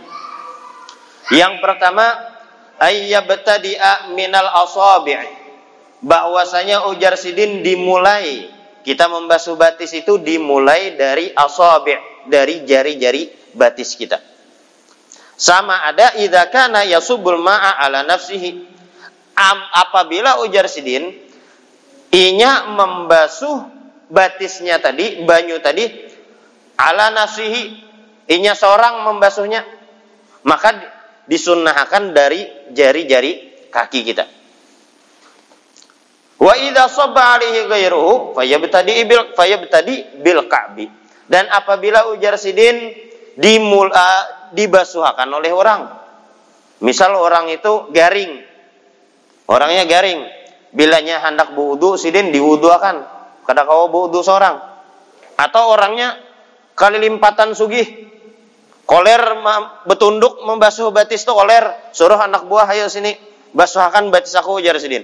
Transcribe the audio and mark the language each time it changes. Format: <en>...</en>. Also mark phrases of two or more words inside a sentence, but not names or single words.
<bjn>Yang pertama,</bjn> <ar>أن يبتدئ من الأصابع'.</ar> <bjn>Bahwasanya ujar sidin dimulai, kita membasuh batis itu dimulai dari asabi', dari jari-jari batis kita. Sama ada</bjn> <ar>إذا كان يصب الماء على نفسه.</ar> <bjn>Apabila ujar sidin inya membasuh batisnya tadi, banyu tadi</bjn> <ar>على نفسه,</ar> <bjn>inya seorang membasuhnya, maka disunnahkan dari jari-jari kaki kita.</bjn> <ar>وإذا صب عليه غيره فيبتدئ بالكعب.</ar> <bjn>Dan apabila ujar sidin dibasuhkan oleh orang, misal orang itu garing, orangnya garing, bilanya hendak berwudu sidin diwuduakan, kada kawa berwudu seorang, atau orangnya kali limpatan sugih, koler betunduk membasuh batis itu koler, suruh anak buah ayo sini basuhkan batis aku ujar sidin.</bjn>